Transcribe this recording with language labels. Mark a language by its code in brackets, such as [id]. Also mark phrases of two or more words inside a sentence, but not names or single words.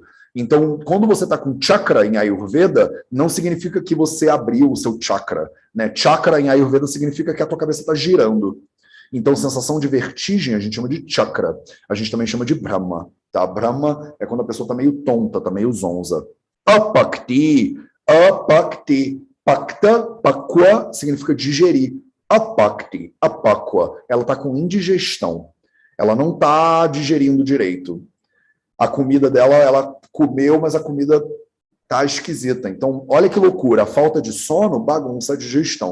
[pt] Então, quando você está com chakra em Ayurveda, não significa que você abriu o seu chakra. Né? Chakra em Ayurveda significa que a tua cabeça está girando. Então, sensação de vertigem a gente chama de chakra. A gente também chama de Brahma. Tá? Brahma é quando a pessoa está meio tonta, está meio zonza. [sa] Apakti, apakti. Pakta, pakwa, [pt] significa digerir. [sa] Apakti, apakwa, [pt] ela está com indigestão. Ela não está digerindo direito. A comida dela, ela comeu, mas a comida está esquisita. Então, olha que loucura. A falta de sono bagunça a digestão.